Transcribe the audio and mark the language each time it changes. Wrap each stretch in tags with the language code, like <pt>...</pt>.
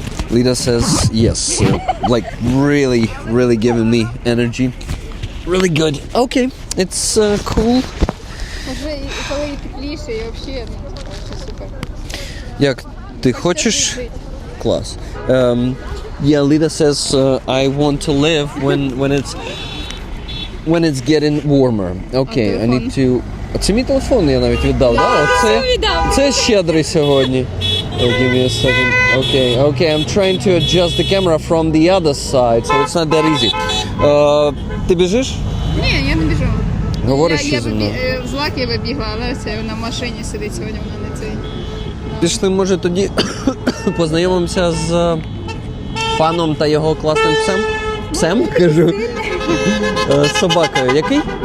<en>Lina says yes. Like really giving me energy. Really good. Okay, it's cool.</en> <uk>Вже коли і тепліше, і взагалі, супер. Як ти хочеш? Клас.</uk> <en>Yeah, Lida says I want to live when it's getting warmer. Okay, I need to...</en> <uk>Це мій телефон, я навіть віддав, да? Це щедрий сьогодні.</uk> <en>Give me a second. Okay, I'm trying to adjust the camera from the other side, so it's not that easy.</en> <uk>Ти біжиш? Ні, я не біжу. Говориш Я зі мною? з Лаки вибігла, але це на машині сидить сьогодні, вона не цей. Пішли, може, тоді познайомимося з паном та його класним псем? Псем, кажу. З собакою. Який?</uk>